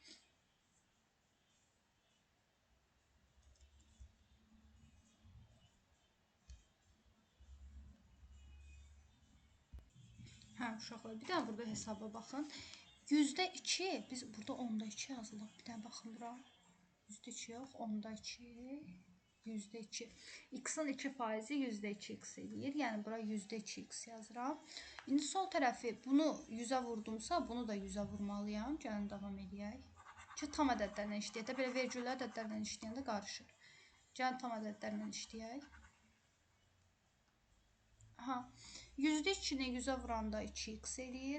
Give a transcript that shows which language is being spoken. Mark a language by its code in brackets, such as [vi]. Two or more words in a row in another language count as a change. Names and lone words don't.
[az] Hə, uşaqlar, bir dənə burada hesaba baxın. %2, biz burada 10-da 2 yazılıb. Bir dənə baxın bura. %2 yox, 10-da 2. %2. X-in 2%-i %2x eləyir. Yəni, bura %2x yazıram. İndi sol tərəfi bunu 100-ə vurdumsa, bunu da 100-ə vurmalıyam. Gəlin, davam edək. Ki, tam ədədlərlə işləyək də, belə vergüllər ədədlərlə işləyəndə qarışır. Gəlin, tam ədədlərlə işləyək. Aha, %2-ni 100-ə vuranda 2x eləyir.